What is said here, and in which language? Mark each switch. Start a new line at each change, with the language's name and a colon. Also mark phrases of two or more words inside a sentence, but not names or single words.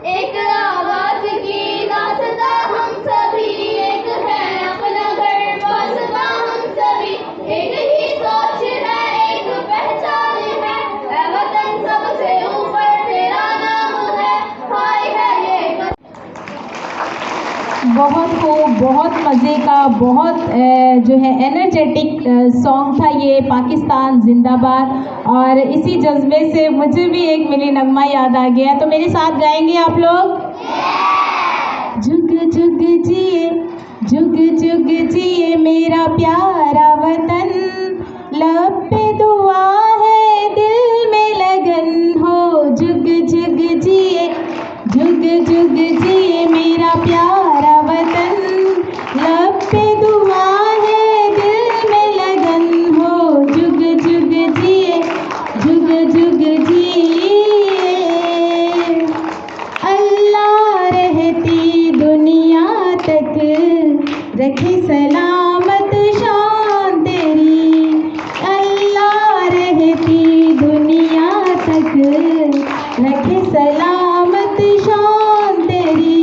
Urdu: ایک آواز کی داستاں ہم سبھی، ایک ہے اپنا گھر واسطہ ہم سبھی، ایک ہی سوچ ہے، ایک پہچان ہے، اے وطن سب سے اوپر تیرا نام ہے، ہائے ہے یہ. بہت خوب، بہت مزے کا، بہت جو ہے
English: energetic song
Urdu: تھا یہ، پاکستان زندہ باد. اور اسی جذبے سے مجھے بھی ایک ملی نغمہ یاد آ گیا، تو میرے ساتھ گائیں گے آپ لوگ. جگ جگ جیے، جگ جگ جیے میرا پیارا وطن، لب پہ دعا ہے دل میں لگن ہو. جگ جگ جیے، جگ جگ جیے میرا پیارا وطن، لب پہ دعا ہے دل میں لگن ہو. جگ جگ جیے، جگ جگ جیے. اللہ رہتی دنیا تک رکھے سلامت شان تیری، اللہ رہتی دنیا تک رکھے سلامت شان تیری.